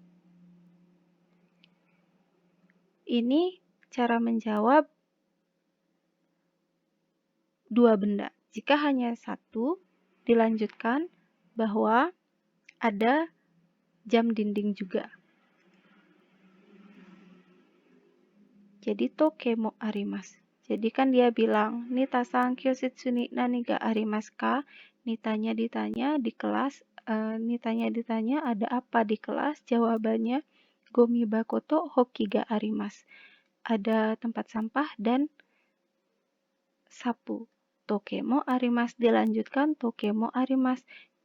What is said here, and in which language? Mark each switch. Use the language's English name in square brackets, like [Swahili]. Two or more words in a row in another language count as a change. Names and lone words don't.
[Indonesian] Ini cara menjawab dua benda. Jika hanya satu, dilanjutkan bahwa ada jam dinding juga. [Japanese] Jadi 時計もあります. [Indonesian] Jadi kan dia bilang, [Japanese] ニタさん教室に何がありますか? [Indonesian] Nitanya ditanya di kelas, ditanya ada apa di kelas? [Japanese] Jawabannya, ゴミ箱とほうきがあります. [Indonesian] Ada tempat sampah dan sapu. [Japanese] 時計もあります dilanjutkan 時計もあります.